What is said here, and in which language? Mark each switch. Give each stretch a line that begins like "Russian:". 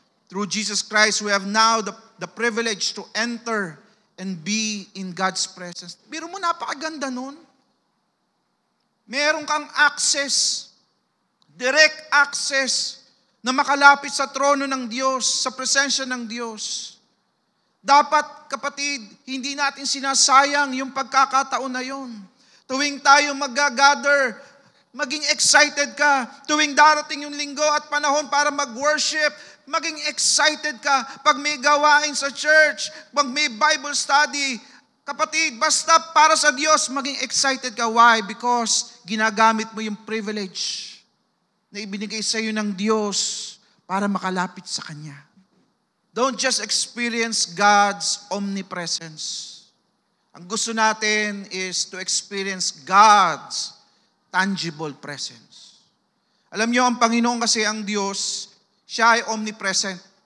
English: Through Jesus Christ, we have now the privilege to enter and be in God's presence.
Filipino: Biro mo, napakaganda nun. Meron kang access, direct access, na makalapit sa trono ng Diyos, sa presensya ng Diyos. Dapat, kapatid, hindi natin sinasayang yung pagkakataon na yun. Tuwing tayo mag-gather, maging excited ka. Tuwing darating yung linggo at panahon para mag-worship, maging excited ka. Pag may gawain sa church, pag may Bible study, kapatid, basta para sa Diyos, maging excited ka. Why? Because ginagamit mo yung privilege na ibinigay sa iyo ng Diyos para makalapit sa Kanya.
English: Don't just experience God's omnipresence.
Filipino: Ang gusto natin
English: is to experience God's tangible presence.
Filipino: Alam niyo, ang Panginoon kasi ang Diyos, siya ay omnipresent.